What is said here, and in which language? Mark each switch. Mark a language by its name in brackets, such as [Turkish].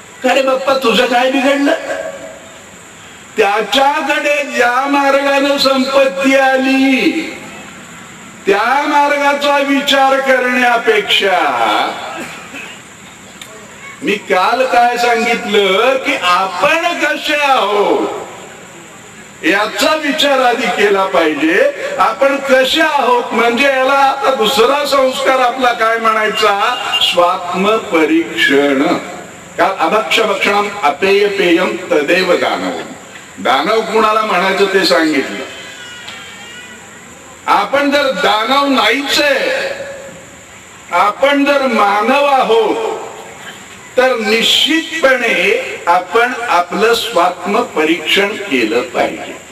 [Marathi] अरे बाप्पा तुझं काय बिघडलं. त्याच्याकडे ज्या मार्गाने संपत्ती आली त्या मार्गाचा विचार करण्यापेक्षा मी काल काय सांगितलं की आपण कसे आहोत याचा विचार आधी केला पाहिजे. आपण कसे आहोत म्हणजे याला आता दुसरा संस्कार आपला काय म्हणायचा, स्वात्म परीक्षण. [Sanskrit] अभक्ष भक्षणम अपेय पेयम तदेव दानव. [Marathi] दानव कुणाला म्हणायचं ते सांगितलं. आपण जर दानव नाहीच आहे, आपण जर मानव आहोत, तर निश्चितपणे आपण आपलं स्वात्म परीक्षण केलं पाहिजे.